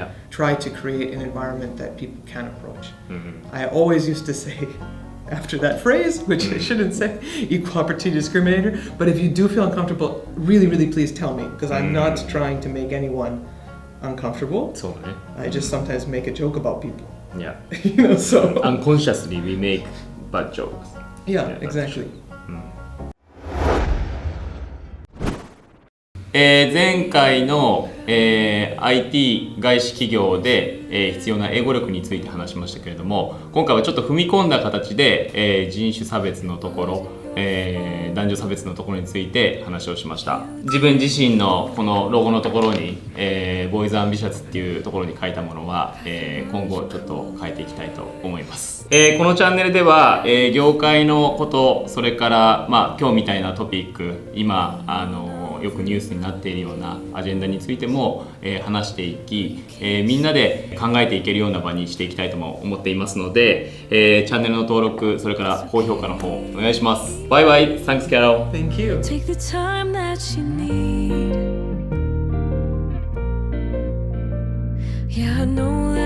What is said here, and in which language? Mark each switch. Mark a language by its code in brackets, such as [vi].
[en] Try to create an environment that people can approach. I always used to say, after that phrase, which I shouldn't say, equal opportunity discriminator, but if you do feel uncomfortable, really, really please tell me, because I'm not trying to make anyone uncomfortable. I just sometimes make a joke about people. So unconsciously we make bad jokes. Exactly. [ja] 前回の、IT 外資企業で、必要な英語力について話しましたけれども、今回はちょっと踏み込んだ形で、人種差別のところ、男女差別のところについて話をしました。自分自身のこのロゴのところに、ボーイズアンビシャスっていうところに書いたものは、今後ちょっと変えていきたいと思います。このチャンネルでは、業界のこと、それから、今日みたいなトピック、今よくニュースになっているようなアジェンダについても、話していき、みんなで考えていけるような場にしていきたいとも思っていますので、チャンネルの登録、それから高評価の方お願いします。バイバイ。 [en] Thanks, Carol. Thank you. Take the time that you need. Yeah, I know